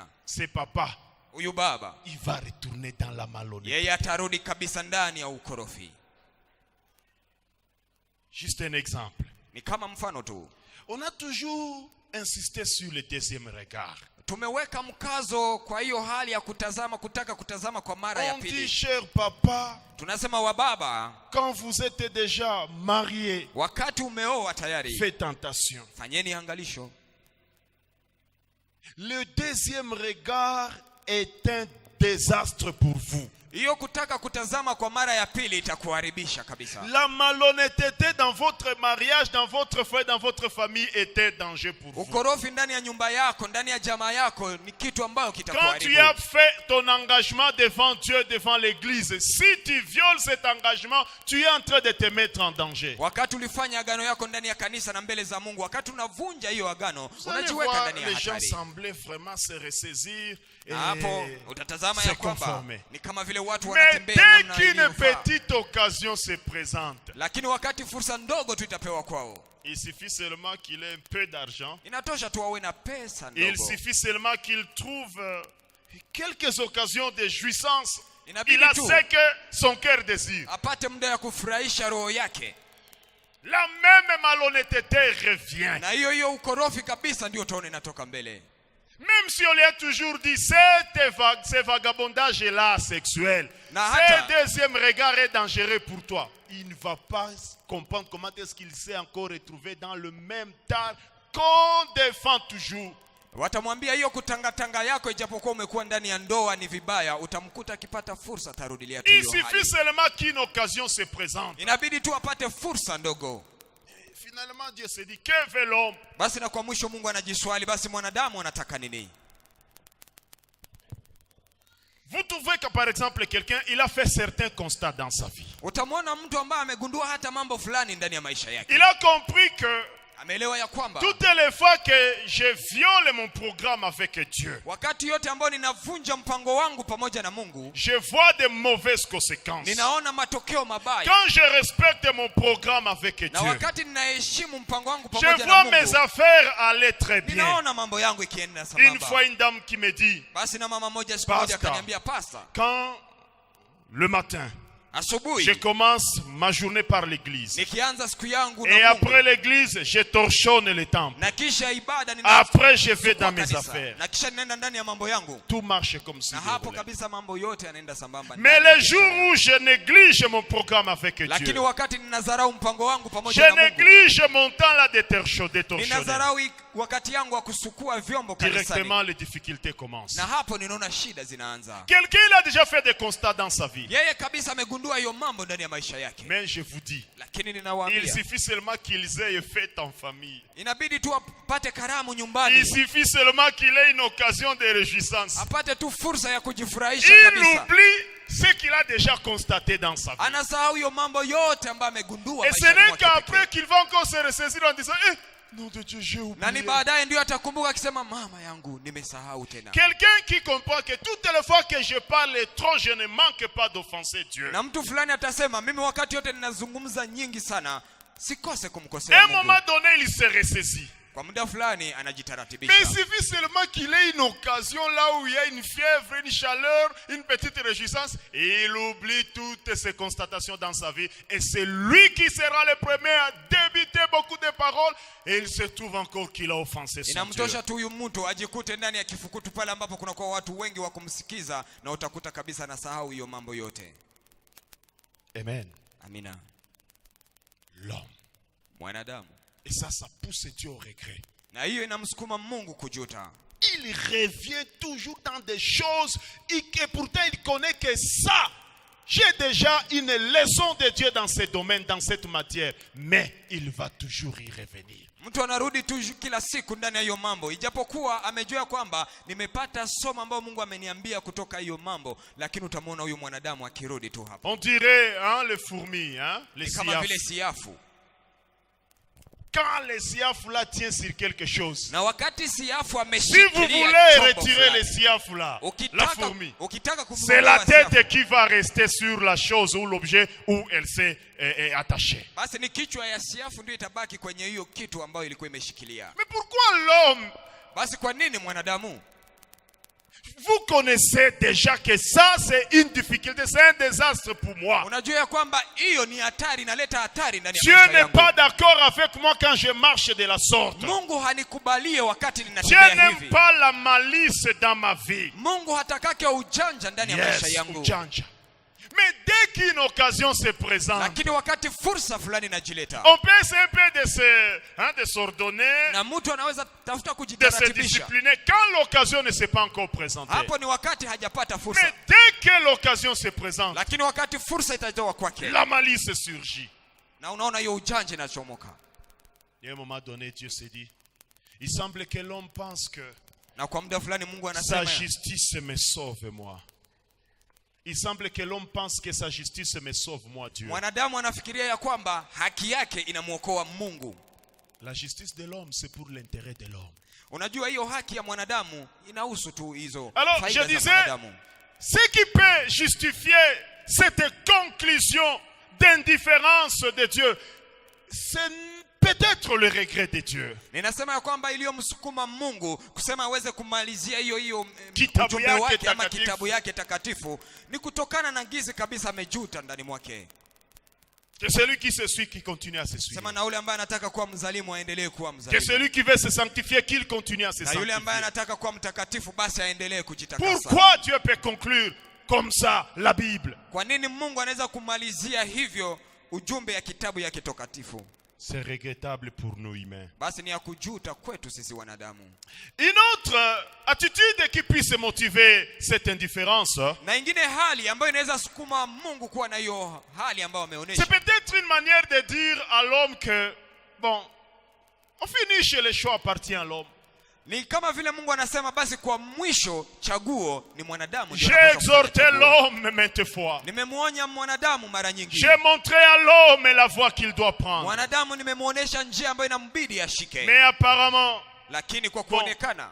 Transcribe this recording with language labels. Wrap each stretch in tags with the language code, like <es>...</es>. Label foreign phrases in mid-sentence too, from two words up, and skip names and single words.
<fr>C'est papa.</fr> <sw>Huyu baba,</sw> <fr>Il va retourner dans la malhonnêteté.</fr> <sw>yeye atarudi kabisa ndani ya ukorofi.</sw> <fr>Juste un exemple.</fr> <sw>Ni kama mfano tu.</sw> <fr>On a toujours insisté sur le deuxième regard.</fr> <sw>Tumeweka mkazo kwa hiyo hali ya kutazama, kutaka kutazama kwa mara ya</sw> <fr>On dit,</fr> <sw>pili.</sw> <fr>cher papa,</fr> <sw>Tunasema wa baba,</sw> <fr>quand vous êtes déjà marié,</fr> <sw>wakati umeoa tayari,</sw> <fr>faites tentation.</fr> <sw>fanyeni angalisho.</sw> <fr>Le deuxième regard est un désastre pour vous.</fr> <sw>Hiyo kutaka kutazama kwa mara ya pili itakuharibisha kabisa.</sw> <fr>La malhonnêteté dans votre mariage, dans votre foyer, dans votre famille était danger pour vous.</fr> <sw>Ukorofi ndani ya nyumba yako, ndani ya jamaa yako ni kitu ambayo</sw> <fr>Quand tu</fr> <sw>kitakuharibu.</sw> <fr>as fait ton engagement devant Dieu, devant l'église, si tu violes cet engagement, tu es en train de te mettre en danger.</fr> <sw>Wakati ulifanya agano yako ndani ya kanisa na mbele za Mungu, wakati unavunja hiyo agano,</sw> <fr>Vous allez</fr> <sw>unajiweka</sw> <fr>voir,</fr> <sw>ndani ya</sw> <fr>les gens</fr> <sw>hatari.</sw> <fr>semblaient vraiment se ressaisir et</fr> <sw>Hapo utatazama</sw> <fr>se</fr> <sw>ya kwamba</sw> <fr>conformer.</fr> <sw>ni kama vile watu</sw> <fr>Mais</fr> <sw>wanatembea</sw> <fr>dès</fr> <sw>namna</sw> <fr>qu'une</fr> <sw>iliyofaa.</sw> <fr>petite occasion se présente,</fr> <sw>Lakini wakati fursa ndogo tu itapewa kwao,</sw> <fr>il suffit seulement qu'il ait un peu d'argent.</fr> <sw>inatosha tu wawe na pesa</sw> <fr>Il</fr> <sw>ndogo.</sw> <fr>suffit seulement qu'il trouve quelques occasions de jouissance.</fr> <sw>Inabidi</sw> <fr>Il a</fr> <sw>tu</sw> <fr>ce que son cœur désire.</fr> <sw>apate muda ya kufurahisha roho yake,</sw> <fr>La même malhonnêteté revient.</fr> <sw>na hiyo hiyo ukorofi kabisa ndio utaona inatoka mbele.</sw> <fr>Même si on lui a toujours dit, ce vagabondage-là sexuel, ce deuxième regard est dangereux pour toi. Il ne va pas comprendre comment est-ce qu'il s'est encore retrouvé dans le même tas qu'on défend toujours.</fr> <sw>Watamwambia hiyo kutangatanga yako, ijapokuwa umekuwa ndani ya ndoa ni vibaya, utamkuta akipata fursa tarudilia tu</sw> <fr>Il</fr> <sw>hiyo</sw> <fr>suffit</fr> <sw>hali.</sw> <fr>seulement qu'une occasion se présente.</fr> <sw>Inabidi tu apate fursa ndogo.</sw> <fr>Finalement, Dieu se dit, que veut l'homme?</fr> <sw>Basi na kwa mwisho Mungu anajiswali, basi mwanadamu anataka nini?</sw> <fr>Vous trouvez que par exemple quelqu'un, il a fait certains constats dans sa vie.</fr> <sw>Utamwona mtu ambaye amegundua hata mambo fulani ndani ya maisha yake.</sw> <fr>Il a compris que</fr> <sw>Ameelewa ya kwamba</sw> <fr>toutes les fois que je viole mon programme avec Dieu,</fr> <sw>wakati yote ambao ninavunja mpango wangu pamoja na Mungu,</sw> <fr>je vois de mauvaises conséquences.</fr> <sw>ninaona matokeo mabaya.</sw> <fr>Quand je respecte mon programme avec</fr> <sw>Na</sw> <fr>Dieu,</fr> <sw>wakati ninaheshimu mpango wangu</sw> <fr>je</fr> <sw>pamoja na</sw> <fr>vois mes</fr> <sw>Mungu,</sw> <fr>affaires aller très bien.</fr> <sw>ninaona mambo yangu ikienda</sw> <fr>Une</fr> <sw>sambamba.</sw> <fr>fois, une dame qui me dit,</fr> <sw>Basi na mama moja siku moja</sw> <fr>Pastor,</fr> <sw>akaniambia, pasta,</sw> <fr>quand le matin, je</fr> <sw>asubuhi</sw> <fr>commence ma journée par l'église,</fr> <sw>nikianza siku yangu</sw> <fr>et</fr> <sw>na Mungu,</sw> <fr>après l'église, je torchonne le temple.</fr> <sw>na kisha ibada</sw> <fr>Après, je vais dans mes</fr> <sw>kanisa,</sw> <fr>affaires.</fr> <sw>na kisha ninaenda ndani ya mambo yangu,</sw> <fr>Tout marche comme si</fr> <sw>na</sw> <fr>je</fr> <sw>hapo</sw> <fr>voulais.</fr> <sw>kabisa mambo yote yanaenda sambamba.</sw> <fr>Mais</fr> <sw>ndani ya</sw> <fr>les</fr> <sw>maisha</sw> <fr>jours</fr> <sw>yangu.</sw> <fr>où je néglige mon programme avec</fr> <sw>Lakini</sw> <fr>Dieu,</fr> <sw>wakati ninadharau mpango wangu</sw> <fr>je</fr> <sw>pamoja na Mungu,</sw> <fr>néglige mon temps là de torchonner,</fr> <sw>ninadharau wakati yangu wa kusukua vyombo kanisani,</sw> <fr>directement les difficultés commencent.</fr> <sw>na hapo ninaona shida zinaanza.</sw> <fr>Quelqu'un il a déjà fait des constats dans sa vie.</fr> <sw>Yeye kabisa amegundua hiyo mambo ndani ya maisha yake.</sw> <fr>Mais je vous dis,</fr> <sw>Lakini</sw> <fr>il</fr> <sw>ninawaambia,</sw> <fr>suffit seulement qu'ils aient fait en famille.</fr> <sw>inabidi tu apate karamu</sw> <fr>Il</fr> <sw>nyumbani,</sw> <fr>suffit seulement qu'il ait une occasion de réjouissance.</fr> <sw>apate tu fursa ya kujifurahisha</sw> <fr>Il</fr> <sw>kabisa.</sw> <fr>oublie ce qu'il a déjà constaté dans sa vie.</fr> <sw>Anasahau hiyo mambo yote ambayo amegundua</sw> <fr>Et ce</fr> <sw>maishani</sw> <fr>n'est</fr> <sw>mwake</sw> <fr>qu'après</fr> <sw>pekee.</sw> <fr>qu'il va encore se ressaisir en disant, nom de Dieu, j'ai</fr> <sw>Na ni</sw> <fr>oublié.</fr> <sw>baadaye ndio atakumbuka akisema, mama yangu nimesahau tena.</sw> <fr>Quelqu'un qui comprend que toutes les fois que je parle trop, je ne manque pas d'offenser Dieu.</fr> <sw>Na mtu fulani atasema, mimi wakati yote ninazungumza nyingi sana, sikose</sw> <fr>À</fr> <sw>kumkosea</sw> <fr>un</fr> <sw>Mungu.</sw> <fr>moment donné, il se ressaisit.</fr> <sw>Kwa muda fulani</sw> <fr>Mais il</fr> <sw>anajitaratimisha.</sw> <fr>suffit seulement qu'il ait une occasion là où il y a une fièvre, une chaleur, une petite réjouissance, et il oublie toutes ces constatations dans sa vie. Et c'est lui qui sera le premier à débiter beaucoup de paroles, et il se trouve encore qu'il a offensé son Dieu.</fr> <sw>Inamtosha tu huyu mtu ajikute ndani ya kifukutu pale ambapo kuna kwa watu wengi wa kumsikiza, na utakuta kabisa anasahau hiyo mambo yote.</sw> <fr>Amen.</fr> <sw>Amina.</sw> <fr>L'homme</fr> <sw>Mwanadamu</sw> <fr>Et ça pousse Dieu au regret.</fr> <sw>Na hiyo inamsukuma Mungu kujuta.</sw> <fr>Il revient toujours dans des choses et pourtant il connaît que ça. J'ai déjà une leçon de Dieu dans ce domaine, dans cette matière. Mais il va toujours y revenir.</fr> <sw>Mtu anarudi tu kila siku ndani ya hiyo mambo. Ijapokuwa amejua kwamba nimepata somo ambao Mungu ameniambia kutoka hiyo mambo, lakini utamwona huyu mwanadamu akirudi tu hapo.</sw> <fr>On dirait les fourmis, les</fr> <sw>kama vile siafu.</sw> <fr>Quand les siafs là tient sur quelque chose.</fr> <sw>Na wakati siafu</sw> <fr>Si vous voulez retirer les siafs là, la fourmi, c'est la tête qui va rester sur la chose ou l'objet où elle s'est attachée.</fr> <sw>Basi ni kichwa ya siafu ndio itabaki kwenye hiyo kitu ambayo ilikuwa imeshikilia.</sw> <fr>Mais pourquoi l'homme?</fr> <sw>Basi kwa nini mwanadamu?</sw> <fr>Vous connaissez déjà que ça c'est une difficulté, c'est un désastre pour moi.</fr> <sw>Unajua kwamba hiyo ni hatari, inaleta hatari ndani ya</sw> <fr>Dieu</fr> <sw>maisha</sw> <fr>n'est</fr> <sw>yangu.</sw> <fr>pas d'accord avec moi quand je marche de la sorte.</fr> <sw>Mungu hanikubalie wakati</sw> <fr>Dieu</fr> <sw>ninatembea</sw> <fr>n'aime</fr> <sw>hivi.</sw> <fr>pas la malice dans ma vie.</fr> <sw>Mungu hatakake ujanja ndani ya maisha Yes, yangu. ujanja.</sw> <fr>Mais dès qu'une occasion se présente,</fr> <sw>Lakini wakati fursa fulani inajileta,</sw> <fr>on peut essayer un peu de s'ordonner,</fr> <sw>na mtu anaweza tafuta</sw> <fr>de se</fr> <sw>kujitaratimisha.</sw> <fr>discipliner quand l'occasion ne s'est pas encore présentée.</fr> <sw>Hapo ni wakati hajapata</sw> <fr>Mais</fr> <sw>fursa.</sw> <fr>dès que l'occasion se présente,</fr> <sw>Lakini wakati fursa itatoa kwake,</sw> <fr>la malice surgit.</fr> <sw>na unaona hiyo ujanja inachomoka.</sw> <fr>Et à un moment donné, Dieu s'est dit, il semble que l'homme pense que</fr> <sw>Na kwa muda fulani Mungu</sw> <fr>sa</fr> <sw>anasema,</sw> <fr>justice me sauve moi. Il semble que l'homme pense que sa justice me sauve moi, Dieu.</fr> <sw>mwanadamu anafikiria ya kwamba haki yake inamuokoa Mungu.</sw> <fr>La justice de l'homme, c'est pour l'intérêt de l'homme.</fr> <sw>Unajua hiyo haki ya mwanadamu inahusu tu hizo</sw> <fr>Alors,</fr> <sw>faida</sw> <fr>je</fr> <sw>za</sw> <fr>disais,</fr> <sw>mwanadamu.</sw> <fr>ce qui peut justifier cette conclusion d'indifférence de Dieu, c'est peut-être le regret de Dieu.</fr> <sw>Ninasema ya kwamba iliyomsukuma Mungu kusema aweze kumalizia hiyo Kitabu ujumbe yake wake ama takatifu. kitabu yake takatifu ni kutokana na gizi kabisa amejuta ndani mwake.</sw> <fr>Que celui qui se suit, qui continue à se suivre.</fr> <sw>Sema na yule ambaye anataka kuwa mzalimu aendelee kuwa</sw> <fr>Que</fr> <sw>mzalimu.</sw> <fr>celui qui veut se sanctifier, qu'il continue à se</fr> <sw>Na yule ambaye</sw> <fr>sanctifier.</fr> <sw>anataka kuwa mtakatifu basi aendelee kujitakasa.</sw> <fr>Pourquoi Dieu peut conclure comme ça la Bible?</fr> <sw>Kwa nini Mungu anaweza kumalizia hivyo ujumbe ya kitabu yake takatifu?</sw> <fr>C'est regrettable pour nous humains.</fr> <sw>Basi ni ya kujuta kwetu sisi wanadamu.</sw> <fr>Une autre attitude qui puisse motiver cette indifférence,</fr> <sw>Na ingine hali ambayo inaweza sukuma Mungu kuwa na hiyo hali ambayo ameonyesha.</sw> <fr>c'est peut-être une manière de dire à l'homme que, bon, on finit chez le choix appartient à l'homme.</fr> <sw>Ni kama vile Mungu anasema basi kwa mwisho chaguo ni mwanadamu.</sw> <fr>J'ai exhorté l'homme maintes fois.</fr> <sw>Nimemuonya mwanadamu mara nyingi.</sw> <fr>J'ai montré à l'homme la voie qu'il doit prendre.</fr> <sw>Mwanadamu nimemuonesha njia ambayo inambidi ashike.</sw> <fr>Mais apparemment,</fr> <sw>Lakini kwa kuonekana</sw>